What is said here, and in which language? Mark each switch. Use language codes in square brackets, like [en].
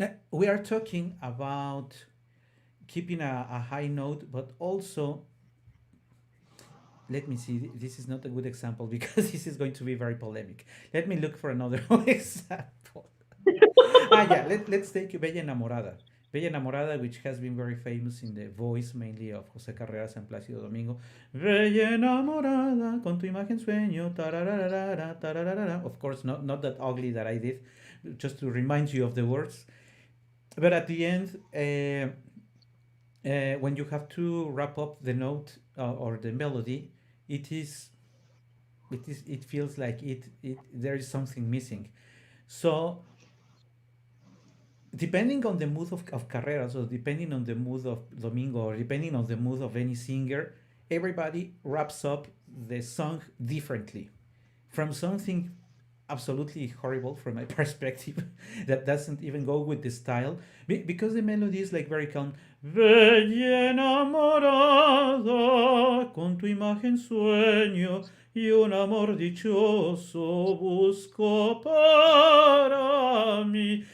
[en] We are talking about keeping a high note, but also, let me see, this is not a good example because this is going to be very polemic. Let me look for another example. Yeah, let's take Bella Enamorada. Bella Enamorada, which has been very famous in the voice mainly of José Carreras and Plácido Domingo. [es] Bella Enamorada, con tu imagen sueño, tararara, tararara. [en] Of course, not that ugly that I did, just to remind you of the words. But at the end, when you have to wrap up the note or the melody, it is it feels like it there is something missing. So depending on the mood of Carreras, or depending on the mood of Domingo, or depending on the mood of any singer, everybody wraps up the song differently. From something absolutely horrible from my perspective that doesn't even go with the style because the melody is like very calm. [es] Bella enamorada, con tu imagen sueño y un amor dichoso busco para mí.